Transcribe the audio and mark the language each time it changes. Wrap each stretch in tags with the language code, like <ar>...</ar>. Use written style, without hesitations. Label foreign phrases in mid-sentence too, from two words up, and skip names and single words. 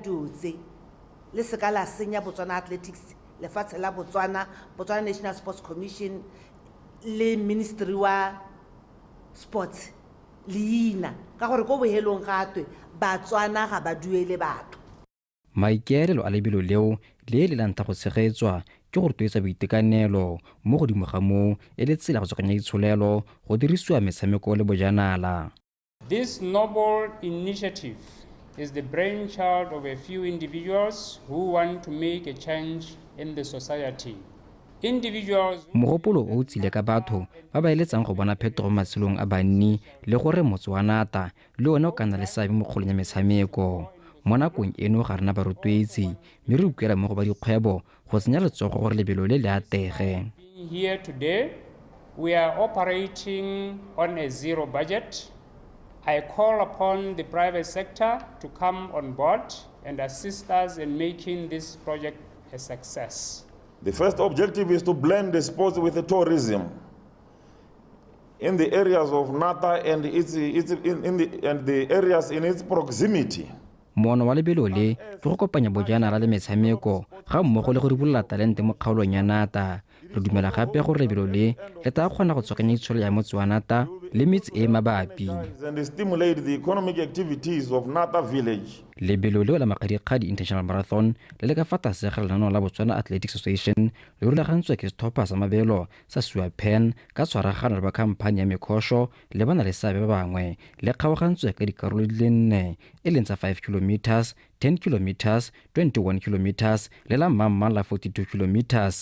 <tn>Le se ka la senya Botswana Athletics, lefatshe la Botswana National Sports Commission le Ministry wa Sports leina ka gore go bohelong gatwe Batswana ga ba duele batho. Maikaelelo a lebelo leo le lanta go tshegetswa ke go rotloetsa boitekanelo mo godimo ga moo e le tsela go tsokanya itsholelo go dirisiwa metshameko le bojanala.</tn> <en>This noble initiative is the brainchild of a few individuals who want to make a change in the society.</en> <tn>Mogopolo o tsile ka batho ba ba eletsang go bona phetogo matshelong a banni le gore motse wa nata le one o ka nna le seabe mo kgolong ya metshameko. Mo nakong eno ga rena barotloetsi mme re utlwela mo go ba dikgwebo go tsenya letsogo gore lebelo le le atege.</tn> <en>Here today we are operating on a zero budget. I call upon the private sector to come on board and assist us in making this project a success. The first objective is to blend the sports with the tourism in the areas of Nata and the areas in its proximity.</en> <tn>Mono wa lebelo le ke go kopanya bojanala le metshameko ga mmogo le go ribolola talente mo kgaolong ya Nata. Re dumela gape gore lebelo le tla kgona go tsokanya itsholo ya motse wa Nata le metse e mabapi.</tn> <en>And stimulate the economic activities of Nata village.</en> <tn>Lebelo le la Makgadikgadi International Marathon le ka fa tlase ga lenaneo la Botswana Athletics Association le rulagantswe ke setlhopha sa mabelo sa SUA Pan ka tshwaragano le ba khamphane ya Mekgosho le bana le seabe ba bangwe le kgaogantswe ka dikarolo di le 4 e leng tsa 5 kilometers, 10 kilometers 21 kilometers le la mmamma la 42 kilometers.</tn>